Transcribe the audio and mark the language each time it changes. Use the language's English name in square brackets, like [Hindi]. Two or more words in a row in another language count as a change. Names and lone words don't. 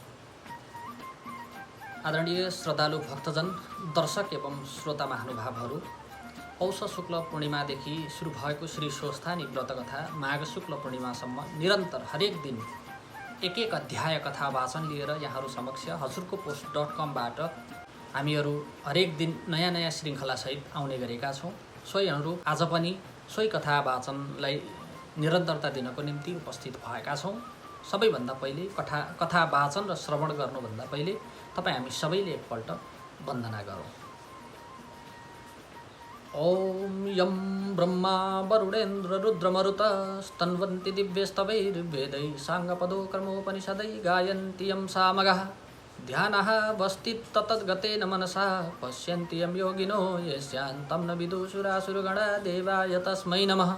[Nepali] आदरणीय श्रद्धालु भक्तजन, दर्शक एवं श्रोता महानुभावहरू, पौष शुक्ल पूर्णिमादेखि सुरु भएको श्री स्वस्थानी व्रतकथा माघ शुक्ल पूर्णिमासम्म निरन्तर हरेक दिन एक एक अध्याय कथा वाचन लिएर यहाँहरू समक्ष हजुरको post.com बाट हामीहरू हरेक दिन नयाँ नयाँ श्रृङ्खलासहित आउने गरेका छौँ। सोही अनुरूप आज पनि सोही कथा वाचनलाई निरन्तरता दिनको निम्ति उपस्थित भएका छौँ। सबैभन्दा पहिले कथा वाचन र श्रवण गर्नुभन्दा पहिले तपाईँ हामी सबैले एकपल्ट वन्दना गरौँ। [Sanskrit] ओम यम ब्रह्मा वरुणेन्द्र रुद्रमरुत स्तन्वन्ति दिव्यस्तवैर्वेदै साङ्गपदो कर्मोपनिषदै गायन्ति यं सामगाः ध्यानः वस्तित् ततद्गतेन मनसा पश्यन्ति यं योगिनो यस्यान्तं न विदुषुरासुरगणा देवाय तस्मै नमः।